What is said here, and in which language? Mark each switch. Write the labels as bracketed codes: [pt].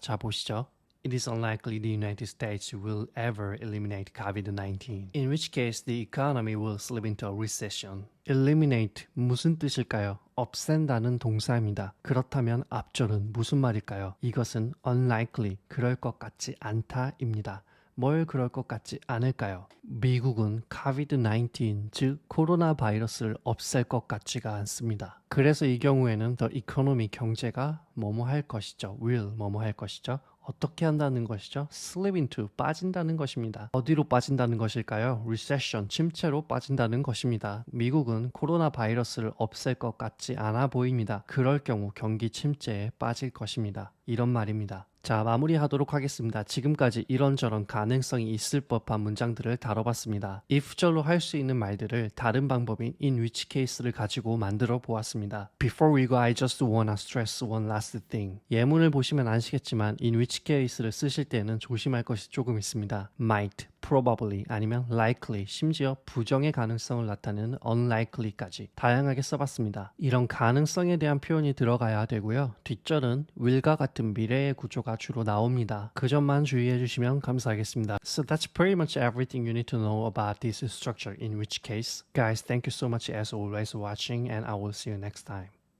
[ko] 자, 보시죠. [en] It is unlikely the United States will ever eliminate COVID-19, in which case the economy will slip into a recession. [ko] Eliminate 무슨 뜻일까요? 없앤다는 동사입니다. 그렇다면 앞절은 무슨 말일까요? 이것은 unlikely, 그럴 것 같지 않다입니다. 뭘 그럴 것 같지 않을까요? 미국은 COVID-19, 즉 코로나 바이러스를 없앨 것 같지가 않습니다. 그래서 이 경우에는 the economy, 경제가 뭐뭐 할 것이죠. will 뭐뭐 할 것이죠. 어떻게 한다는 것이죠? slip into, 빠진다는 것입니다. 어디로 빠진다는 것일까요? recession, 침체로 빠진다는 것입니다. 미국은 코로나 바이러스를 없앨 것 같지 않아 보입니다. 그럴 경우 경기 침체에 빠질 것입니다. 이런 말입니다. 자, 마무리하도록 하겠습니다. 지금까지 이런저런 가능성이 있을 법한 문장들을 다뤄봤습니다. if절로 할 수 있는 말들을 다른 방법인 in which case를 가지고 만들어 보았습니다. [en] Before we go, I just wanna stress one last thing. [ko] 예문을 보시면 아시겠지만 in which case를 쓰실 때는 조심할 것이 조금 있습니다. might, probably, 아니면 likely, 심지어 부정의 가능성을 나타내는 unlikely까지 다양하게 써봤습니다. 이런 가능성에 대한 표현이 들어가야 되고요. 뒷절은 will과 같은 미래의 구조가 주로 나옵니다. 그 점만 주의해 주시면 감사하겠습니다. [en] So that's pretty much everything you need to know about this structure in which case. Guys, thank you so much as always for watching and I will see you next time.